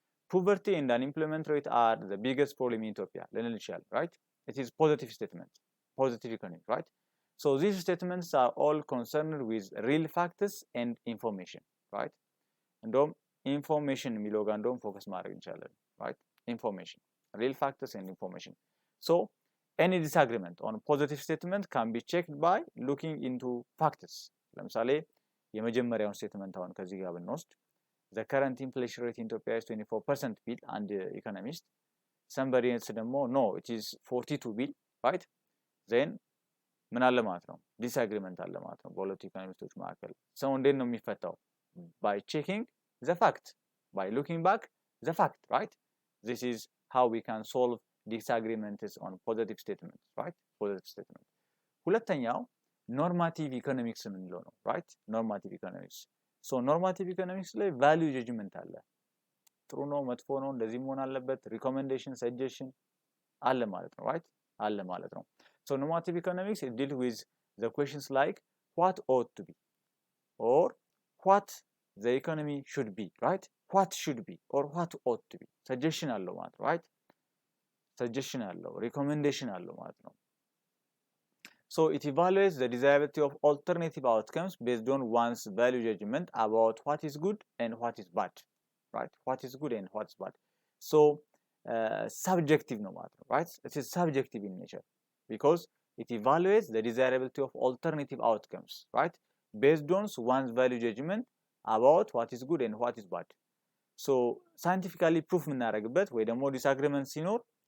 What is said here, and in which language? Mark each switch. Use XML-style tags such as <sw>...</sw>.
<en>Poverty and unemployment rate are the biggest problem in Ethiopia</en> <am>ልንል ይችላል፣</am> <en>right? it is positive statement, positive economics, right? So these statements are all concerned with real factors and information, right?</en> <am>እንደውም information የሚለው ጋር እንደውም ፎከስ ማድረግ እንችላለን፣ right?</am> <en>information, real factors and information. So any disagreement on positive statement can be checked by looking into factors.</en> <am>ለምሳሌ የመጀመሪያውን ስቴትመንት አሁን ከዚህ ጋር ብንወስድ</am> <en>the current inflation rate in Ethiopia is 24%</en> <am>ቢል አንድ ኢኮኖሚስት፣</am> <en>somebody else</en> <am>ደግሞ</am> <en>no it is 42</en> <am>ቢል፣ right?</am> <en>then</en> <am>ምን አለ ማለት ነው? ዲስአግሪመንት አለ ማለት ነው በሁለቱ ኢኮኖሚስቶች መካከል። ሰው እንዴት ነው የሚፈታው?</am> <en>by checking the fact, by looking back the fact, right? this is how we can solve disagreements on positive statements, right? positive statement።</en> <am>ሁለተኛው ኖርማቲቭ ኢኮኖሚክስ የምንለው ነው፣ right? ኖርማቲቭ ኢኮኖሚክስ። ሶ ኖርማቲቭ ኢኮኖሚክስ ላይ ቫልዩ ጀጅመንት አለ። ጥሩ ነው መጥፎ ነው እንደዚህ መሆን አለበት፣ ሪኮሜንዴሽን ሰጀሽን አለ ማለት ነው፣ right? አለ ማለት ነው።</am> <en>So normative economics it deals with the questions like what ought to be or what the economy should be, right? what should be or what ought to be suggestion</en> <am>አለው ማለት ነው፣</am> <en>right? suggestion አለው recommendation</en> <am>አለው ማለት ነው።</am> <en>So it evaluates the desirability of alternative outcomes based on one's value judgment about what is good and what is bad, right? what is good and what is bad. So subjective</en> <am>ነው ማለት ነው,</am> <en>right? it is subjective in nature because it evaluates the desirability of alternative outcomes, right? based on one's value judgment about what is good and what is bad. so scientifically proof</en> <am>የምናደርግበት ወይ ደግሞ</am> <en>disagreement</en> <am>ሲኖር</am>